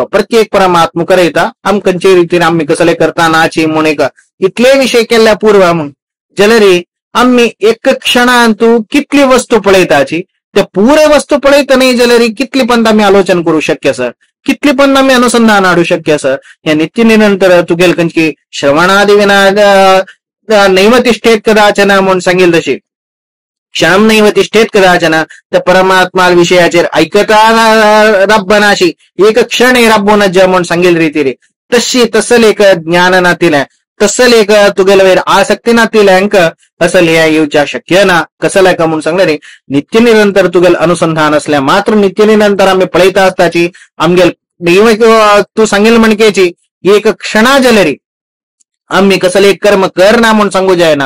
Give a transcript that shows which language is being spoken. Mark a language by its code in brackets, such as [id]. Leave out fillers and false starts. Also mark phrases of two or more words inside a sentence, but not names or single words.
[kok] प्रत्येक परमात्मा करयता आम खंयचे रितीन आमी कसले करतानाची म्हूण एक इतले विशय केल्ल्या पूर्व म्हूण जाल्यार आम्ही एक क्षणांत कितली वस्तू पळयताची त्या पुरे वस्तू पळयतना जाल्यार कितली पण आम्ही आलोचन करू शक्य सर कितली पण आम्ही अनुसंधान हाडू शक्य सर. या नित्य निरंतर तुगेल खंयची [sa] श्रवणादि विना नैव तिष्ठेत कदाचन [kok] म्हणून सांगेल तशी क्षण [sa] नैव तिष्ठेत कदाचन [kok] त्या परमात्मा विशयाचेर ऐकता रब्बनाशी एक क्षण रब्बोन म्हणून सांगेल रीतीरे तशी तसले एक ज्ञान नातिले तसले एक तुगेल वयर आसक्ती नातिले अंक असल हे येवच्या शक्य ना कसले का म्हणून सांगले रे. नित्य निरंतर तुगेल अनुसंधान असल्या मात्र नित्य निरंतर आम्ही पळयता आसताची आमगेल तू सांगेल म्हणकेची एक क्षणा जाल्यार आम्ही कसले कर्म करना म्हणून सांगू जायना.